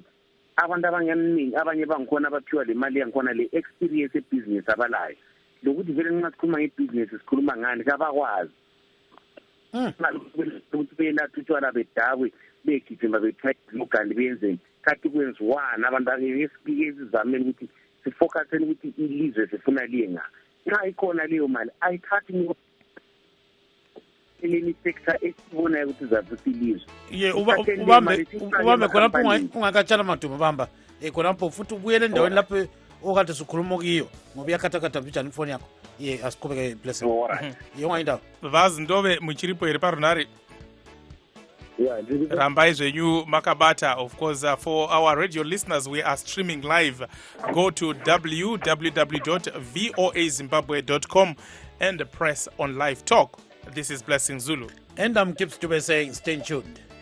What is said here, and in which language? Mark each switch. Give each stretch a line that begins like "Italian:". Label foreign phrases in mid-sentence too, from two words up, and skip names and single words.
North Ndebele: Abantu abanganingi abanye bangikhona abaphiwa le mali yangikhona le experience ebusiness abalayo lokuthi vele nxa sikhuluma ngebhizinesi sikhuluma ngani kabakwazi ukuthi benathi utshwala bedakwe begijima bethailugandi benzeni kathi kwenziwana abantu esizameni ukuthi sifocuseni ukuthi ilizwe sifuna liye nga nxa ikhona leyo mali ayithathi eleni sector esibonayo ukuthi izavusa ilizwe. Ubambe khonapho ungakatshana Matuma bamba khonapho futhi ubuyele endaweni lapho okade sikhuluma kiyo ngoba iyakhathakhatha mbijani ifoni yakho. Asiqhubeke blessing. Yonga indawo
Shona: vazi ndobe muchiripo here parunhare. Rambai zvenyu makabata.
English: Of course, for our radio listeners, we are streaming live. Go to www.voazimbabwe.com and press on live talk. This is Blessing Zulu. And I'm Kips to be saying stay tuned.